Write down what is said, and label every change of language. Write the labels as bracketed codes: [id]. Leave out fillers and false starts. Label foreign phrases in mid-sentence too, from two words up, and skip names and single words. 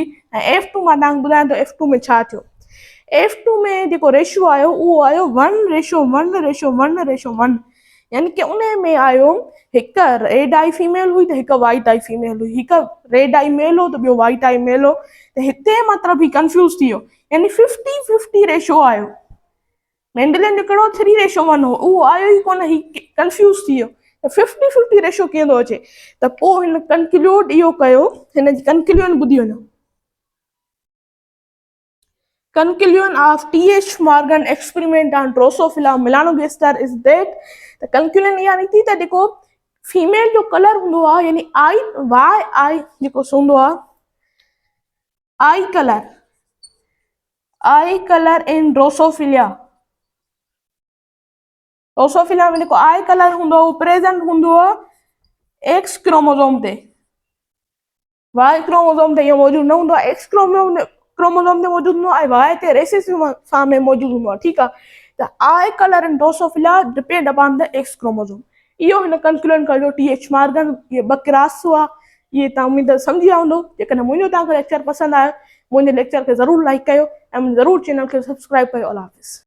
[sd] ऐं F2 मां तव्हांखे ॿुधायां थो F2 में छा थियो। F2 में जेको रेशियो आयो उहो आयो 1:1:1:1, यानी कि उन में आयो हिकु [en] red eye female [sd] हुई त हिकु [en] white eye female [sd] हुई, हिकु [en] red eye male [sd] हो त ॿियो [en] white eye male [sd] हो। त हिते मतिलबु ही कंफ्यूज थी वियो, यानी 50-50 रेशियो आयो। मेंडेलियन जो कहिड़ो 3:1 हो, उहो आयो ई कोन, ही कंफ्यूज थी वियो। त 50-50 रेशियो कीअं थो अचे, त पोइ हिन कंक्लूड इहो कयो, हिन जी कंक्लूजन ॿुधी वञो। [en] Conclusion of T.H. Morgan experiment on Drosophila melanogaster is that the conclusion [sd] इहा निकिती त जेको फीमेल जो कलर हूंदो आहे, यानी आई जेको हूंदो आहे, [en] eye color in Drosophila [sd] में जेको [en] eye color [sd] हूंदो आहे उहो प्रेजेंट हूंदो आहे [en] X chromosome [sd] ते, [en] Y chromosome [sd] ते इहो मौजूदु न हूंदो आहे। [en] X chromosome [sd] ते मौजूदु हूंदो आहे, वाई ते [en] recessive form [sd] में मौजूदु हूंदो आहे, ठीकु आहे। [en] त eye color in Drosophila depend upon the X chromosome. [sd] इहो हिन कंक्लूजन कयो T.H. मॉर्गन। इहे 2 क्रॉस हुआ, इहे तव्हां उमेद सम्झी विया हूंदो। जेकॾहिं मुंहिंजो तव्हांखे लेक्चर पसंदि आयो, मुंहिंजे लेक्चर खे ज़रूरु लाइक कयो ऐं मुंहिंजे ज़रूरु चैनल खे सब्सक्राइब कयो। अल्लाह हाफ़िज़।